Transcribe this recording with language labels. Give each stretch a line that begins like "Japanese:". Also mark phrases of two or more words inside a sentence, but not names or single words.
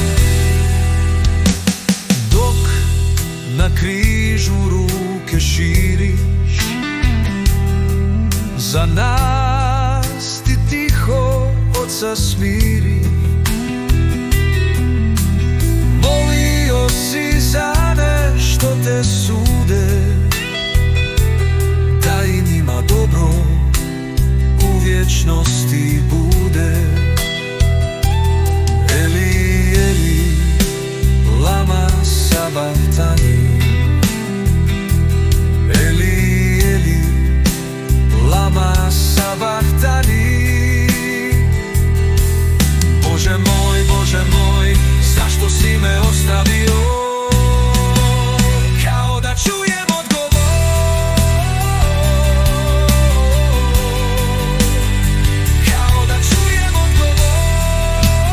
Croatian: Dok na križu ruke širiš, za nas ti tiho Oca smiri. Molio si za ne što te sude, da i njima dobro u vječnosti bude.
Aramaic: Eli, Eli, lama sabachthani. Eli, Eli, lama sabachthani.
Croatian: Bože moj, zašto si me ostavio? Kao da čujem odgovor, kao da čujem odgovor,